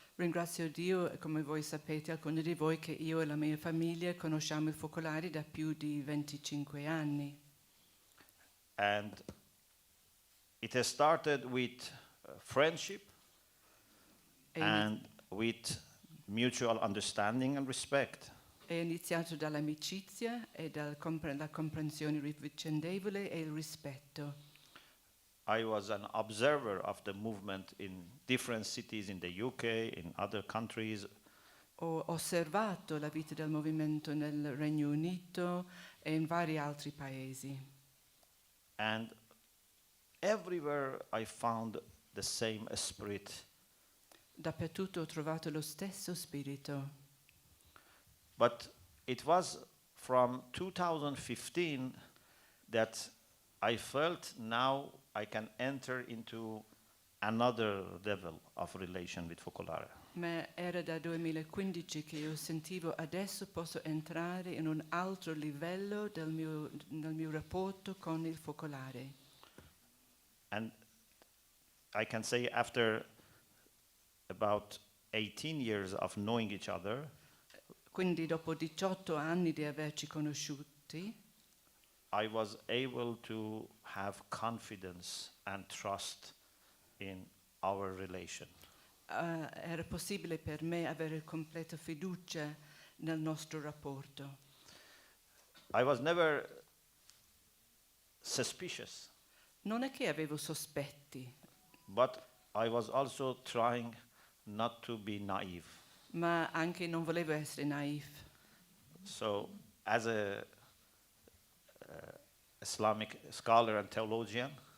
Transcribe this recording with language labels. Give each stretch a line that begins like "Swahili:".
Italian: Ringrazio Dio, e come voi sapete, alcuni di voi, che io e la mia famiglia conosciamo i focolari da più di 25 anni.
English: And it has started with friendship
Italian: È
English: and with mutual understanding and respect.
Italian: È iniziato dall'amicizia e la comprensione vicendevole e il rispetto.
English: I was an observer of the movement in different cities in the UK, in other countries.
Italian: Ho osservato la vita del movimento nel Regno Unito e in vari altri paesi.
English: And everywhere I found the same spirit.
Italian: Dappertutto ho trovato lo stesso spirito.
English: But it was from 2015 that I felt now I can enter into another level of relation with Focolare.
Italian: Ma era da 2015 che io sentivo adesso posso entrare in un altro livello del mio rapporto con il focolare.
English: And I can say after about 18 years of knowing each other,
Italian: Quindi dopo 18 anni di averci conosciuti,
English: I was able to have confidence and trust in our relation.
Italian: era possibile per me avere completa fiducia nel nostro rapporto.
English: I was never suspicious,
Italian: Non è che avevo sospetti,
English: but I was also trying not to be naive.
Italian: ma anche non volevo essere naif.
English: So, as a Islamic scholar and theologian,